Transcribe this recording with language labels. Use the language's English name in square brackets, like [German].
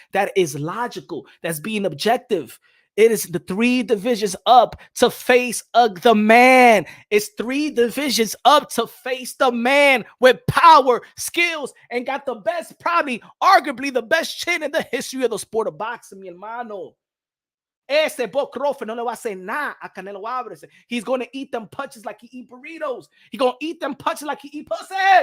[English] That is logical. That's being objective. It is the 3 divisions up to face the man. It's 3 divisions up to face the man with power, skills, and got the best, probably, arguably the best chin in the history of the sport of boxing, [Spanish] mi hermano. Ese Bud Crawford no le va a hacer nada a Canelo Alvarez. [English] He's going to eat them punches like he eat burritos. He's going to eat them punches like he eat pussy.